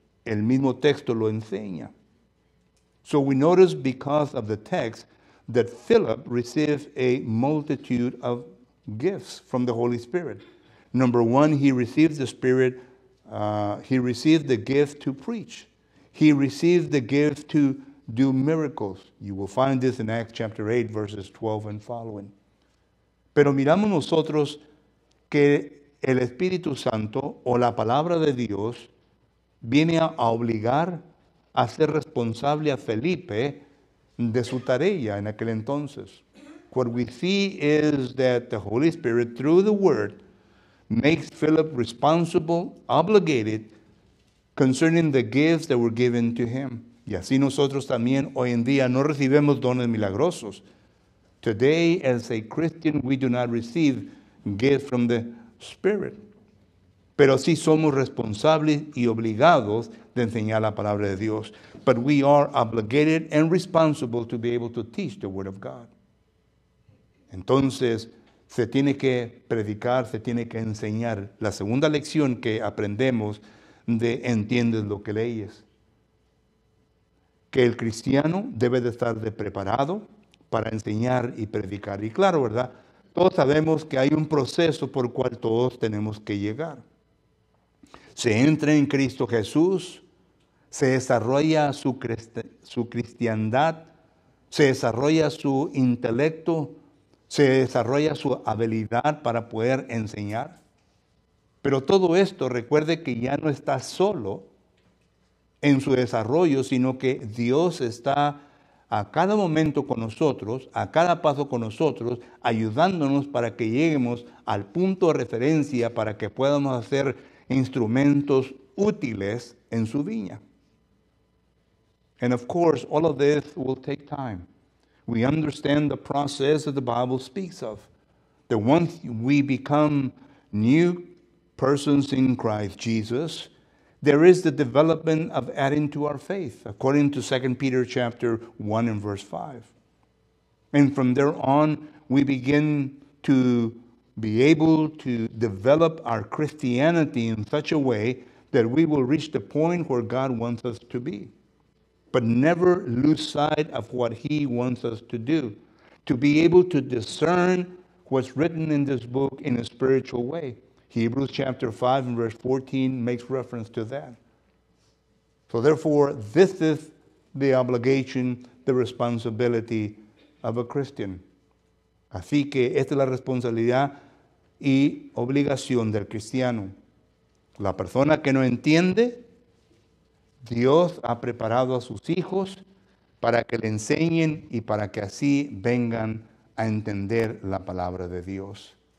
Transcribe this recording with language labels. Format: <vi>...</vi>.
<es>El mismo texto lo enseña.</es> <en>So we notice because of the text that Philip received a multitude of gifts from the Holy Spirit. Number 1, he received the Spirit. He received the gift to preach. He received the gift to do miracles. You will find this in Acts chapter 8, verses 12 and following.</en> <es>Pero miramos nosotros que el Espíritu Santo o la palabra de Dios viene a obligar a ser responsable a Felipe de su tarea en aquel entonces.</es> <en>What we see is that the Holy Spirit, through the Word, makes Philip responsible, obligated, concerning the gifts that were given to him.</en> <es>Y así nosotros también hoy en día no recibimos dones milagrosos.</es> <en>Today, as a Christian, we do not receive gifts from the Spirit.</en> <es>Pero sí somos responsables y obligados de enseñar la palabra de Dios.</es> <en>But we are obligated and responsible to be able to teach the Word of God.</en> <es>Entonces, se tiene que predicar, se tiene que enseñar. La segunda lección que aprendemos de entiendes lo que leyes. Que el cristiano debe de estar preparado para enseñar y predicar. Y claro, ¿verdad? Todos sabemos que hay un proceso por el cual todos tenemos que llegar. Se entra en Cristo Jesús, se desarrolla su cristiandad, se desarrolla su intelecto, se desarrolla su habilidad para poder enseñar. Pero todo esto, recuerde que ya no está solo en su desarrollo, sino que Dios está a cada momento con nosotros, a cada paso con nosotros, ayudándonos para que lleguemos al punto de referencia para que podamos hacer instrumentos útiles en su viña.</es> <en>And of course, all of this will take time. We understand the process that the Bible speaks of. That once we become new persons in Christ Jesus, there is the development of adding to our faith, according to 2 Peter chapter 1 and verse 5. And from there on, we begin to be able to develop our Christianity in such a way that we will reach the point where God wants us to be. But never lose sight of what He wants us to do, to be able to discern what's written in this book in a spiritual way. Hebrews chapter 5 and verse 14 makes reference to that. So therefore, this is the obligation, the responsibility of a Christian.</en> <es>Así que esta es la responsabilidad y obligación del cristiano. La persona que no entiende, Dios ha preparado a sus hijos para que le enseñen y para que así vengan a entender la palabra de Dios.</es>